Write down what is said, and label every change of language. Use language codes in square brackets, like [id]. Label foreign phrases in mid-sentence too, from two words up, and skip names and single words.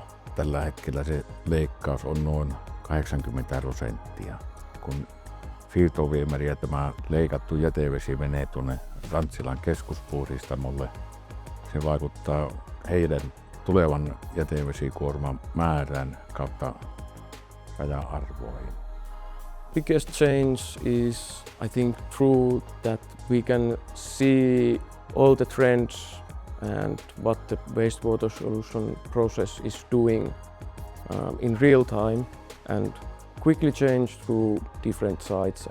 [fi] Tällä hetkellä se leikkaus on noin 80%. Kun siirtoviemäri ja tämä leikattu jätevesi menee tuonne Rantsilan keskuspuhdistamolle, se vaikuttaa heidän tulevan jätevesikuorman määrän kautta raja-arvoihin. [en] Biggest change is, I think, through that we can see all the trends and what the wastewater solution process is doing in real time and quickly change through different sites.